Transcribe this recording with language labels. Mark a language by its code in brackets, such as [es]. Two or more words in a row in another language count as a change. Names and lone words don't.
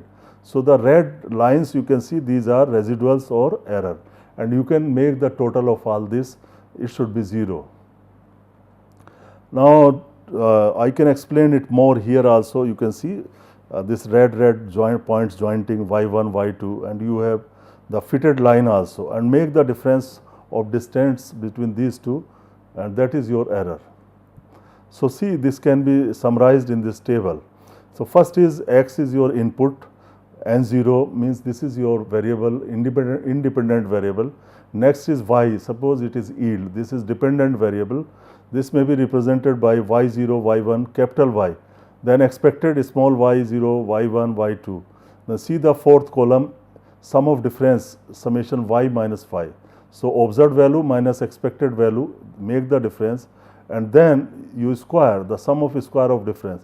[en] So the red lines you can see, these are residuals or error, and you can make the total of all this, it should be 0. Now I can explain it more here also. You can see this red points jointing y1, y2, and you have the fitted line also, and make the difference of distance between these two, and that is your error. So see, this can be summarized in this table. So first is x is your input, n0 means this is your variable, independent variable. Next is y, suppose it is yield, this is dependent variable. This may be represented by y0, y1, capital Y. Then expected small y0, y1, y2. Now see the fourth column, sum of difference summation y minus phi. So observed value minus expected value make the difference, and then you square the sum of square of difference.